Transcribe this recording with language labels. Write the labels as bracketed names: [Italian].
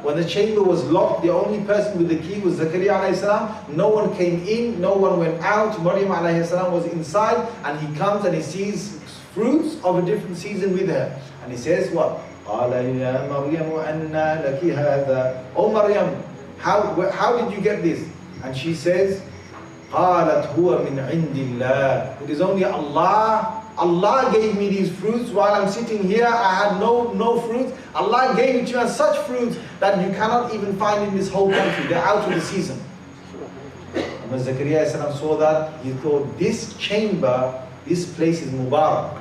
[English] When the chamber was locked, the only person with the key was Zakaria alayhi salam. No one came in, no one went out. Maryam alayhi salam was inside, and he comes and he sees fruits of a different season with her. And he says what? [Arabic] قَالَ يَا مَرْيَمُ أَنَّى لَكِ هَذَا. [English] Oh Maryam, how did you get this? And she says, [Arabic] قَالَتْ هُوَ مِنْ عِنْدِ اللَّهِ. [English] It is only Allah. Allah gave me these fruits while I'm sitting here. I had no fruits. Allah gave it to you, and such fruits that you cannot even find in this whole country. They're out of the season. And when Zakaria saw that, he thought, this chamber, this place is Mubarak.